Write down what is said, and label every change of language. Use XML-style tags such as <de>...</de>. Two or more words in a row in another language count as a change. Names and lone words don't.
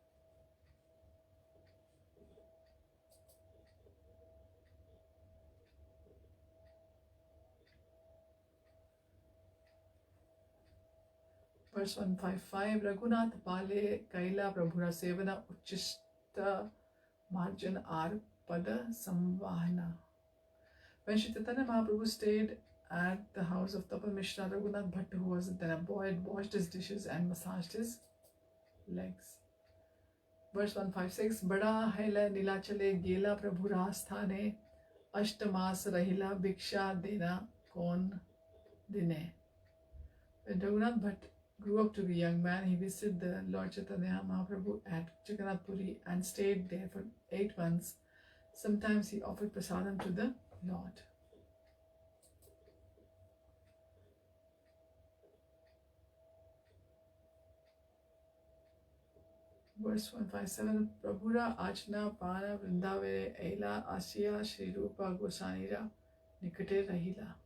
<bn>Verse 155, রঘুনাথ বাল্যে কৈল প্রভুর সেবন উচ্ছিষ্ট মার্জন আর পাদ সম্বাহন.</bn> <en>When Sri Chaitanya Mahaprabhu stayed at the house of Tapan Mishra, Raghunath Bhatta, who was then a boy, washed his dishes and massaged his legs. Verse 156,</en> <bn>বড় হৈলে নীলাচলে গেলা প্রভুর স্থানে অষ্টমাস রহিলা ভিক্ষা দেন কোন দিনে.</bn> <en>When Raghunath Bhatta grew up to be a young man, he visited the Lord Chaitanya Mahaprabhu at Jagannath Puri and stayed there for 8 months. Sometimes he offered prasadam to the Lord. Verse 157,</en> <bn>প্রভুর আজ্ঞায় বৃন্দাবনে আইলা আসিয়া শ্রীরূপ গোসাঞির নিকটে রহিলা.</bn>